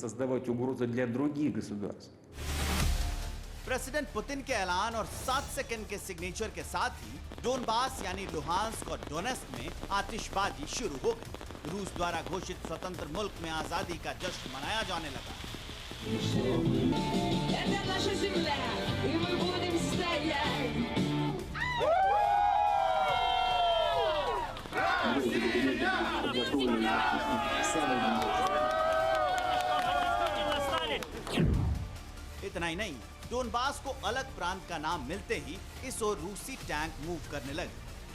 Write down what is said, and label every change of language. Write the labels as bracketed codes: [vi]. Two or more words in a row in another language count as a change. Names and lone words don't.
[hi] प्रेसिडेंट पुतिन के ऐलान और 7 सेकंड के सिग्नेचर के साथ ही डोनबास यानी लुहांस्क और डोनेस्क में आतिशबाजी शुरू हो गई। रूस द्वारा घोषित स्वतंत्र मुल्क में आजादी का जश्न मनाया जाने लगा। [ru] Это наша земля, и мы будем стоять. [hi] इतना ही नहीं, डोनबास को अलग प्रांत का नाम मिलते ही इस ओर रूसी टैंक मूव करने लगे।